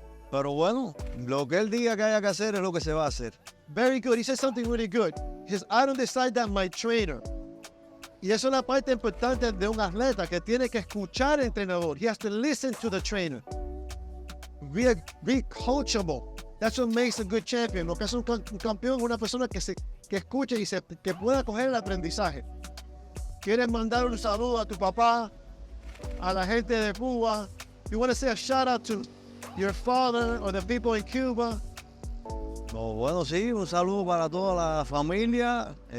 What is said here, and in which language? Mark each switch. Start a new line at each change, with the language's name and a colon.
Spanish: Pero bueno, lo que él diga que haya que hacer es lo que se va a hacer.
English: Very good. He said something really good. He says, I don't decide that, my trainer.
Spanish: Y eso es una parte importante de un atleta que tiene que escuchar al entrenador.
English: He has to listen to the trainer. Be coachable. That's what makes a good champion.
Spanish: Lo que es un campeón es una persona que escuche y que pueda coger el aprendizaje. ¿Quieres mandar un saludo a tu papá, a la gente de Cuba?
English: You want to say a shout out to your father or the people in Cuba?
Spanish: No, bueno, sí, un saludo para toda la familia.